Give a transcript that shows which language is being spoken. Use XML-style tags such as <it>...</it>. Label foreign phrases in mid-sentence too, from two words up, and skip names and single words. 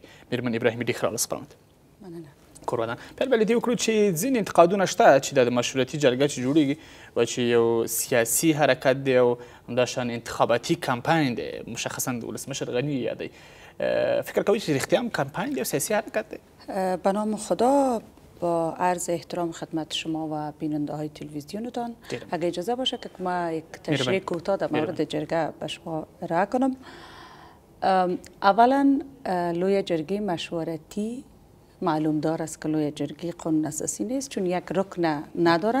<ps>میرمن ابراهیمي ډېر ښه راغلاست خپرونه ته. مننه. کور ودان. پیل به له دې وکړو چې ځینې انتقادونه شته چې د مشورتي جرګه چې جوړېږي و چې یو سیاسي حرکت دی او همداشان انتخاباتي کمپاین دی، مشخصا د ولسمشر غنی یادوي. فکر کوئ چې رښتیا هم کمپاین دی او سیاسي حرکت دی؟</ps> <fa>به نام خدا، با عرض احترام خدمت شما و بیننده های تلویزیونتان، اگه اجازه باشه که ما یک تشریح کوتاه در مورد جرگه به شما ارائه کنم. اولا لوی جرگه مشورتی معلوم دار است که لوی جرگه قانون اساسی نیست، چون یک رکن نداره.</fa>